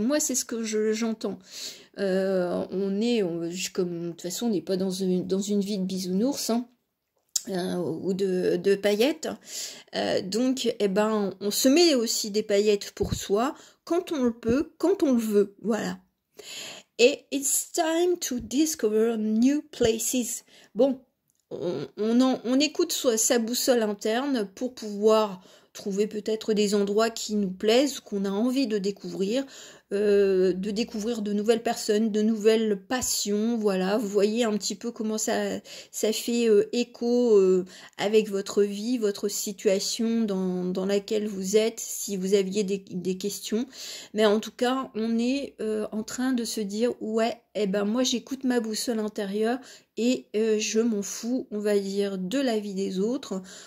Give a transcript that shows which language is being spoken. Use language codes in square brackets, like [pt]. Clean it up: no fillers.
[fr] Moi, c'est ce que j'entends. De toute façon, on n'est pas dans une vie de bisounours, hein. Ou de paillettes, donc on se met aussi des paillettes pour soi quand on le peut, quand on le veut, voilà. [en] Et it's time to discover new places. [fr] Bon, on écoute sa boussole interne pour pouvoir trouver peut-être des endroits qui nous plaisent, qu'on a envie de découvrir. de découvrir de nouvelles personnes, de nouvelles passions, voilà, vous voyez un petit peu comment ça fait écho avec votre vie, votre situation dans laquelle vous êtes, si vous aviez des questions, mais en tout cas, on est en train de se dire, ouais, eh ben moi j'écoute ma boussole intérieure et je m'en fous, on va dire, de la vie des autres.